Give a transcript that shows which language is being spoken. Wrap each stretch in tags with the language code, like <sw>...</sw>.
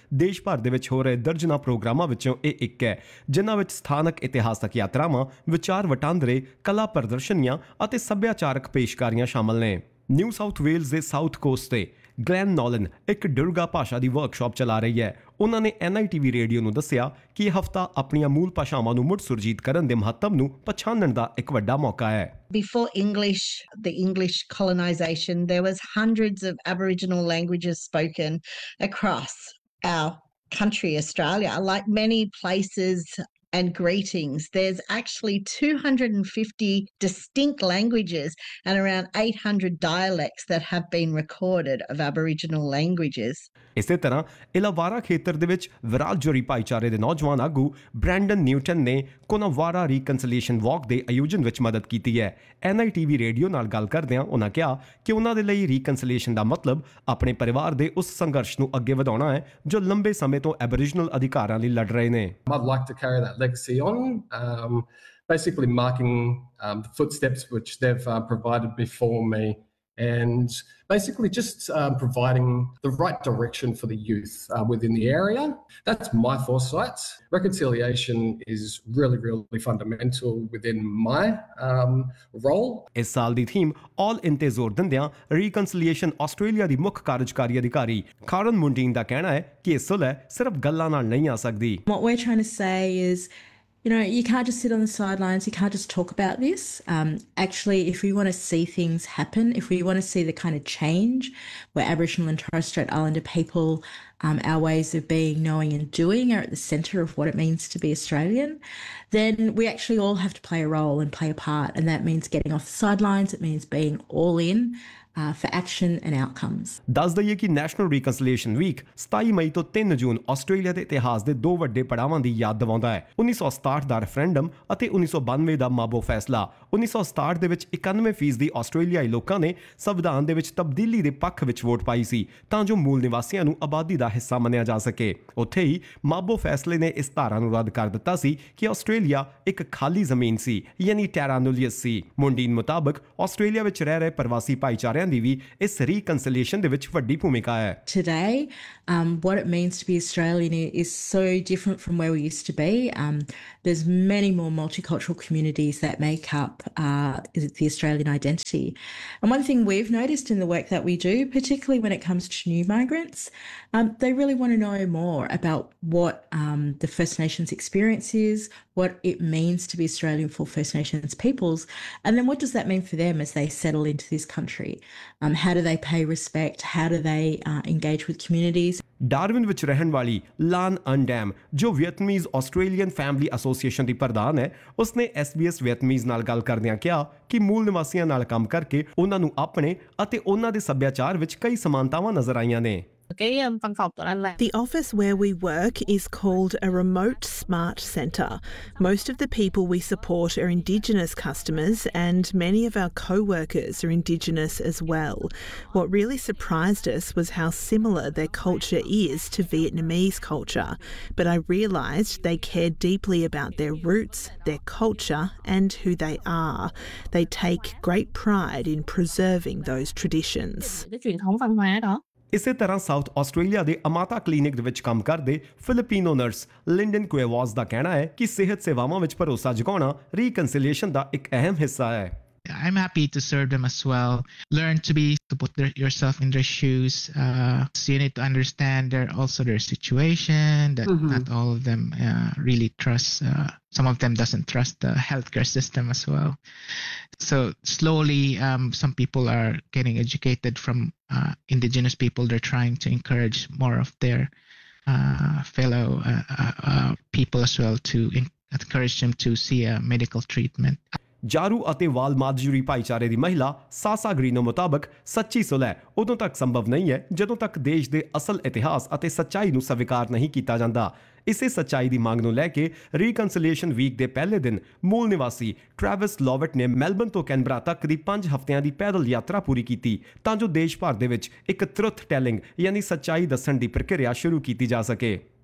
<pa>ਦੇਸ਼ ਭਰ ਦੇ ਵਿੱਚ ਹੋ ਰਹੇ ਦਰਜਨਾਂ ਪ੍ਰੋਗਰਾਮਾਂ ਵਿੱਚੋਂ ਇਹ ਇੱਕ ਹੈ, ਜਿਨ੍ਹਾਂ ਵਿੱਚ ਸਥਾਨਕ ਇਤਿਹਾਸਕ ਯਾਤਰਾਵਾਂ, ਵਿਚਾਰ ਵਟਾਂਦਰੇ, ਕਲਾ ਪ੍ਰਦਰਸ਼ਨੀਆਂ ਅਤੇ ਸੱਭਿਆਚਾਰਕ ਪੇਸ਼ਕਾਰੀਆਂ ਸ਼ਾਮਲ ਨੇ। ਨਿਊ ਸਾਊਥ ਵੇਲਸ ਦੇ ਸਾਊਥ ਕੋਸਟ 'ਤੇ ਗਲੈਨ ਨੋਲਨ ਇੱਕ ਡੁਰਗਾ ਭਾਸ਼ਾ ਦੀ ਵਰਕਸ਼ਾਪ ਚਲਾ ਰਹੀ ਹੈ। ਉਹਨਾਂ ਨੇ NITV ਰੇਡੀਓ ਨੂੰ ਦੱਸਿਆ ਕਿ ਇਹ ਹਫ਼ਤਾ ਆਪਣੀਆਂ ਮੂਲ ਭਾਸ਼ਾਵਾਂ ਨੂੰ ਮੁੜ ਸੁਰਜੀਤ ਕਰਨ ਦੇ ਮਹੱਤਵ ਨੂੰ ਪਛਾਣਨ ਦਾ ਇੱਕ ਵੱਡਾ ਮੌਕਾ ਹੈ।</pa> <en>Before English, the English colonization, there was hundreds of Aboriginal languages spoken across our country, Australia. Like many places and greetings, there's actually 250 distinct languages and around 800 dialects that have been recorded of Aboriginal languages.</en> <pa>ਇਸੇ ਤਰ੍ਹਾਂ ਇਲਾਵਾਰਾ ਖੇਤਰ ਦੇ ਵਿੱਚ ਵਿਰਾਜੋਰੀ ਭਾਈਚਾਰੇ ਦੇ ਨੌਜਵਾਨ ਆਗੂ Brandon Newton ਨੇ ਕੋਨਾਵਾਰਾ ਰੀਕਨਸਲੀਏਸ਼ਨ ਵਾਕ ਦੇ ਆਯੋਜਨ ਵਿੱਚ ਮਦਦ ਕੀਤੀ ਹੈ। NITV ਰੇਡੀਓ ਨਾਲ ਗੱਲ ਕਰਦਿਆਂ ਉਹਨਾਂ ਕਿਹਾ ਕਿ ਉਹਨਾਂ ਦੇ ਲਈ ਰੀਕਨਸਲੀਏਸ਼ਨ ਦਾ ਮਤਲਬ ਆਪਣੇ ਪਰਿਵਾਰ ਦੇ ਉਸ ਸੰਘਰਸ਼ ਨੂੰ ਅੱਗੇ ਵਧਾਉਣਾ ਹੈ ਜੋ ਲੰਬੇ ਸਮੇਂ ਤੋਂ ਐਬੋਰੀਜਨਲ ਅਧਿਕਾਰਾਂ ਲਈ ਲੜ ਰਹੇ ਨੇ।</pa> <en>Basically marking the footsteps which they've provided before me, and basically just providing the right direction for the youth within the area. That's my foresight. Reconciliation is really, really fundamental within my role.</en> <pa>ਇਸ ਸਾਲ ਦੀ theme ਆਲ ਇਨ ਤੇ ਜ਼ੋਰ ਦਿੰਦਿਆਂ ਰੀਕਨਸਲੀਏਸ਼ਨ Australia ਦੀ ਮੁੱਖ ਕਾਰਜਕਾਰੀ ਅਧਿਕਾਰੀ ਕਾਰਨ ਮੁੰਡੀਨ ਦਾ ਕਹਿਣਾ ਹੈ ਕਿ ਇਹ ਸੁਲਹ ਸਿਰਫ ਗੱਲਾਂ ਨਾਲ ਨਹੀਂ ਆ ਸਕਦੀ।</pa> <en>What we're trying to say is, you know, you can't just sit on the sidelines, you can't just talk about this. Actually, if we want to see things happen, if we want to see the kind of change where Aboriginal and Torres Strait Islander people, our ways of being, knowing and doing are at the center of what it means to be Australian, then we actually all have to play a role and play a part. And that means getting off the sidelines, it means being all in for action and outcomes.</en> <pa>ਦੱਸ ਦਈਏ ਕਿ national ਰੀਕਨਸਲੀਏਸ਼ਨ week 27 ਮਈ ਤੋਂ 3 ਜੂਨ Australia ਦੇ ਇਤਿਹਾਸ ਦੇ ਦੋ ਵੱਡੇ ਪੜਾਵਾਂ ਦੀ ਯਾਦ ਦਿਵਾਉਂਦਾ ਹੈ। 1967 ਦਾ ਰੈਫਰੈਂਡਮ ਅਤੇ 1992 ਦਾ ਮਾਬੋ ਫੈਸਲਾ। 1967 ਦੇ ਵਿੱਚ 91% ਦੀ ਆਸਟ੍ਰੇਲੀਆਈ ਲੋਕਾਂ ਨੇ ਸੰਵਿਧਾਨ ਦੇ ਵਿੱਚ ਤਬਦੀਲੀ ਦੇ ਪੱਖ ਵਿੱਚ ਵੋਟ ਪਾਈ ਸੀ ਤਾਂ ਜੋ ਮੂਲ ਨਿਵਾਸੀਆਂ ਨੂੰ ਆਬਾਦੀ ਦਾ ਹਿੱਸਾ ਮੰਨਿਆ ਜਾ ਸਕੇ। ਉੱਥੇ ਹੀ ਮਾਬੋ ਫੈਸਲੇ ਨੇ ਇਸ ਧਾਰਾ ਨੂੰ ਰੱਦ ਕਰ ਦਿੱਤਾ ਸੀ ਕਿ ਆਸਟ੍ਰੇਲੀਆ ਇੱਕ ਖਾਲੀ ਜ਼ਮੀਨ ਸੀ, ਯਾਨੀ ਟੈਰਾ ਨੁਲੀਅਸ ਸੀ। ਮੁੰਡੀਨ ਮੁਤਾਬਕ ਆਸਟ੍ਰੇਲੀਆ ਵਿੱਚ ਰਹਿ ਰਹੇ ਪ੍ਰਵਾਸੀ ਭਾਈਚਾਰਿਆਂ ਦੀ ਵੀ ਇਸ ਰੀਕਨਸਲੀਏਸ਼ਨ ਦੇ ਵਿੱਚ ਵੱਡੀ ਭੂਮਿਕਾ ਹੈ।</pa> <en>Today, what it means to be Australian is so different from where we used to be. There's many more multicultural communities that make up the Australian identity. And one thing we've noticed in the work that we do, particularly when it comes to new migrants, they really want to know more about what the First Nations experience is, what it means to be Australian for First Nations peoples, and then what does that mean for them as they settle into this country? How do they pay respect? How do they engage with communities?</en> <pa>Darwin ਵਿੱਚ ਰਹਿਣ ਵਾਲੀ ਲਾਨ ਅਨਡੈਮ, ਜੋ ਵੀਅਤਮੀਜ਼ Australian family association ਦੀ ਪ੍ਰਧਾਨ ਹੈ, ਉਸਨੇ SBS ਵੀਅਤਮੀਜ਼ ਨਾਲ ਗੱਲ ਕਰਦਿਆਂ ਕਿਹਾ ਕਿ ਮੂਲ ਨਿਵਾਸੀਆਂ ਨਾਲ ਕੰਮ ਕਰਕੇ ਉਹਨਾਂ ਨੂੰ ਆਪਣੇ ਅਤੇ ਉਹਨਾਂ ਦੇ ਸੱਭਿਆਚਾਰ ਵਿੱਚ ਕਈ ਸਮਾਨਤਾਵਾਂ ਨਜ਼ਰ ਆਈਆਂ ਨੇ।</pa> <en>The office where we work is called a remote smart centre. Most of the people we support are Indigenous customers, and many of our co-workers are Indigenous as well. What really surprised us was how similar their culture is to Vietnamese culture. But I realised they care deeply about their roots, their culture, and who they are. They take great pride in preserving those traditions.</en> <pa>ਇਸੇ ਤਰ੍ਹਾਂ south Australia ਦੇ ਅਮਾਤਾ clinic ਦੇ ਵਿੱਚ ਕੰਮ ਕਰਦੇ Filipino nurse Linden ਕੁਏਵਾਸ ਦਾ ਕਹਿਣਾ ਹੈ ਕਿ ਸਿਹਤ ਸੇਵਾਵਾਂ ਵਿੱਚ ਭਰੋਸਾ ਜਗਾਉਣਾ ਰੀਕਨਸੀਲੀਏਸ਼ਨ ਦਾ ਇੱਕ ਅਹਿਮ ਹਿੱਸਾ ਹੈ.</pa> <en>I'm happy to serve them as well. Learn to be, to put their, yourself in their shoes. So you need to understand their, also their situation, that not all of them really trust. Some of them doesn't trust the healthcare system as well. So slowly, some people are getting educated from Indigenous people. They're trying to encourage more of their fellow people as well to encourage them to see a medical treatment.</en> <pa>ਜਾਰੂ ਅਤੇ ਵਾਲ ਮਾਧਜੂਰੀ ਭਾਈਚਾਰੇ ਦੀ ਮਹਿਲਾ ਸਾਸਾ ਗ੍ਰੀਨੋ ਮੁਤਾਬਕ ਸੱਚੀ ਸੁਲਹਿ ਉਦੋਂ ਤੱਕ ਸੰਭਵ ਨਹੀਂ ਹੈ ਜਦੋਂ ਤੱਕ ਦੇਸ਼ ਦੇ ਅਸਲ ਇਤਿਹਾਸ ਅਤੇ ਸੱਚਾਈ ਨੂੰ ਸਵੀਕਾਰ ਨਹੀਂ ਕੀਤਾ ਜਾਂਦਾ. ਇਸੇ ਸੱਚਾਈ ਦੀ ਮੰਗ ਨੂੰ ਲੈ ਕੇ ਰੀਕਨਸਲੇਸ਼ਨ ਵੀਕ ਦੇ ਪਹਿਲੇ ਦਿਨ ਮੂਲ ਨਿਵਾਸੀ ਟ੍ਰੈਵਿਸ ਲੋਵਟ ਨੇ ਮੈਲਬਨ ਤੋਂ ਕੈਨਬਰਾ ਤੱਕ ਦੀ 5 ਹਫ਼ਤਿਆਂ ਦੀ ਪੈਦਲ ਯਾਤਰਾ ਪੂਰੀ ਕੀਤੀ ਤਾਂ ਜੋ ਦੇਸ਼ ਭਰ ਦੇ ਵਿੱਚ ਇੱਕ ਤਰੁੱਥ ਟੈਲਿੰਗ ਯਾਨੀ ਸੱਚਾਈ ਦੱਸਣ ਦੀ ਪ੍ਰਕਿਰਿਆ ਸ਼ੁਰੂ ਕੀਤੀ ਜਾ ਸਕੇ.</pa>